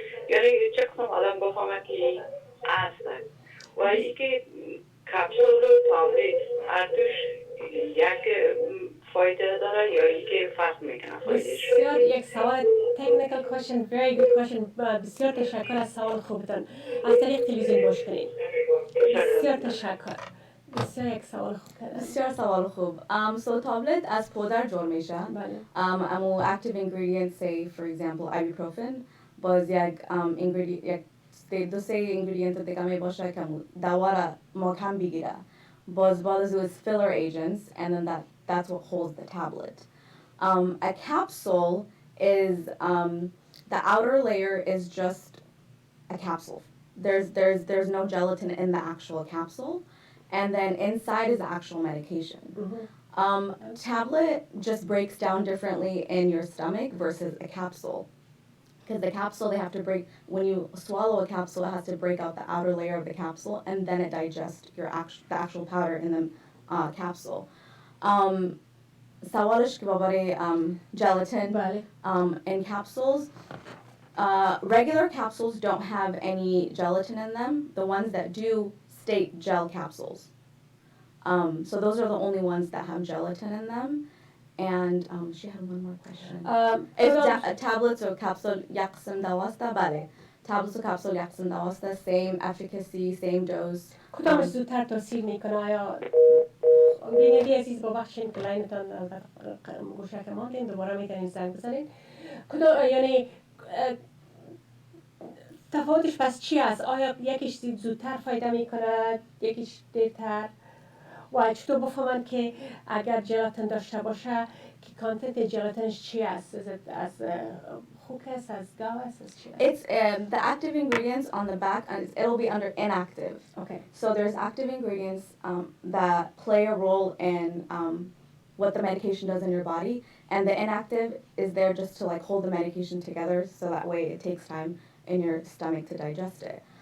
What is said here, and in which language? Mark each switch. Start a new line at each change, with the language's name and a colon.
Persian: یعنی چه قسم آدم بفهمه که هست و ای که کپسول و تابلیت ارتوش یک فایده داره یا ای که فرق میکنه فایدهش؟ بسیار یک سوال
English: technical question, very good question.
Persian: بسیار تشکر از سوال خوبتان. از طریق تلویزیون گوش کنید. بسیار تشکر. بسیار یک سوال خوب کردن. بسیار سوال خوب. So tablet از پودر جور میشه. امو
English: active ingredients say for example ibuprofen
Persian: باز یک ingredient دو سه ingredient دیگه می باشه که دوا را محکم بگیره. باز بعد از
English: filler agents and then that's what holds the tablet. A capsule is the outer layer is just a capsule. There's no gelatin in the actual capsule, and then inside is the actual medication. Tablet just breaks down differently in your stomach versus a capsule. Because the capsule, they have to break, when you swallow a capsule, it has to break out the outer layer of the capsule, and then it digests the actual powder in the capsule.
Persian: سوالش که باباره gelatin بله.
English: in capsules. Regular capsules don't have any gelatin in them. The ones that do state gel capsules. So those are the only ones that have gelatin in them. And she had one more question. If tablets or capsule
Persian: yaksim dawasta, bale.
English: Tablets or capsule
Persian: yaksim dawasta,
English: same efficacy, same dose.
Persian: کدامش زودتر تاثیر میکنه؟ آیا بینیدی عزیز با بخشین که لاینتان گوشک ماندین دوباره میتونین زنگ بزنین. یعنی تفاوتش پس چی است؟ آیا یکیش زودتر فایده میکنه، یکیش دیرتر؟ و چطور بفهمن که اگر جلاتین داشته باشه که کانتنت جلاتینش چی است؟ از خوک است، از گاو است، از چی است؟
English: It's the active ingredients on the back, and it'll be under inactive. Okay. So there's active ingredients that play a role in what the medication does in your body, and the inactive is there just to like hold the medication together, so that way it takes time in your stomach to digest it.